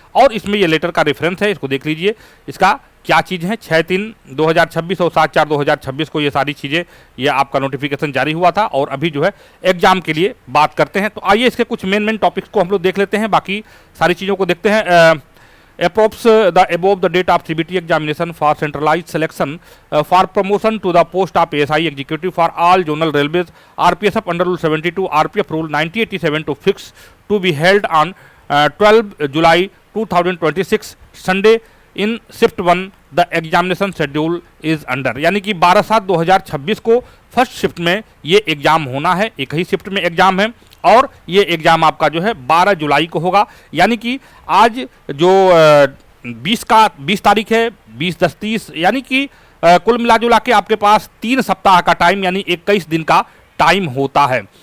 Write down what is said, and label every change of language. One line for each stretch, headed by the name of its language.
Hindi: और इसमें यह लेटर का रेफरेंस है, इसको देख लीजिए। इसका क्या चीज़ है, 6/3/2026 और 7/4/2026 को ये सारी चीज़ें, ये आपका नोटिफिकेशन जारी हुआ था। और अभी जो है एग्जाम के लिए बात करते हैं। तो आइए इसके कुछ मेन टॉपिक्स को हम लोग देख लेते हैं, बाकी सारी चीज़ों को देखते हैं।
English: Approves the above the date of CBT examination for centralized selection for promotion to the post of ASI executive for all zonal railways RPSF under Rule 72 RPF Rule 9087 to fix to be held on 12 July 2026 Sunday in shift 1. The examination schedule is under,
Hindi: यानी कि 12/7/2026 को first shift में ये exam होना है। एक ही shift में exam है और ये एग्जाम आपका जो है 12 जुलाई को होगा। यानी कि आज जो 20 तारीख है, 20/10/30, यानी कि कुल मिला जुला के आपके पास 3 सप्ताह का टाइम, यानी 21 दिन का टाइम होता है।